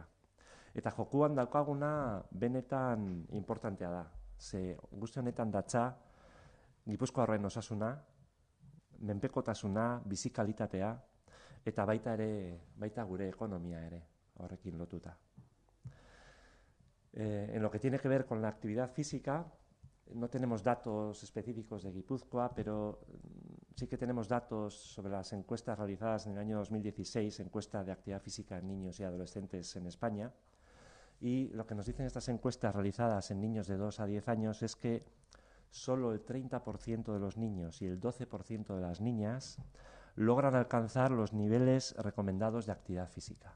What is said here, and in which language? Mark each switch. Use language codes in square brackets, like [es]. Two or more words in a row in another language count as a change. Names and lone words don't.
[eu] Eta jokuan daukaguna benetan importantea da. Ze guzti honetan datza Gipuzkoarren osasuna, menpekotasuna, bizi kalitatea eta baita gure ekonomia ere horrekin lotuta. [es] En lo que tiene que ver con la actividad física, no tenemos datos específicos de Guipúzcoa, pero sí que tenemos datos sobre las encuestas realizadas en el año 2016, encuesta de actividad física en niños y adolescentes en España. Y lo que nos dicen estas encuestas realizadas en niños de 2 a 10 años es que solo el 30% de los niños y el 12% de las niñas logran alcanzar los niveles recomendados de actividad física.